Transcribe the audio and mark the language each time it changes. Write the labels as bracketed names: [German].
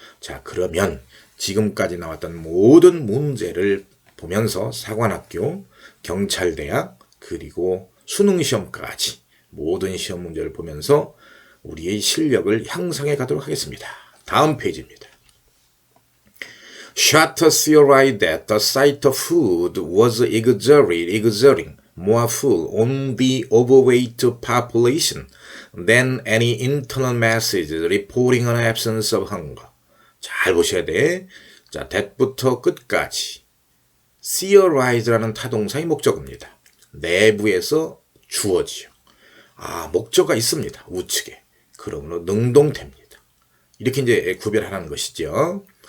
[Korean] 자, 그러면 지금까지 나왔던 모든 문제를 보면서 사관학교, 경찰대학, 그리고 수능시험까지 모든 시험 문제를 보면서 우리의 실력을 향상해 가도록 하겠습니다. 다음 페이지입니다. [English] Shatter theorized that the sight of food was exerting more pull on the overweight population than any internal message reporting an absence of hunger. [Korean] 잘 보셔야 돼. 자, that부터 끝까지. theorize라는 타동사의 목적어입니다. 내부에서 주어지요. 목적어가 있습니다. 우측에. 그러므로 능동태입니다. 이렇게 이제 구별하라는 것이죠.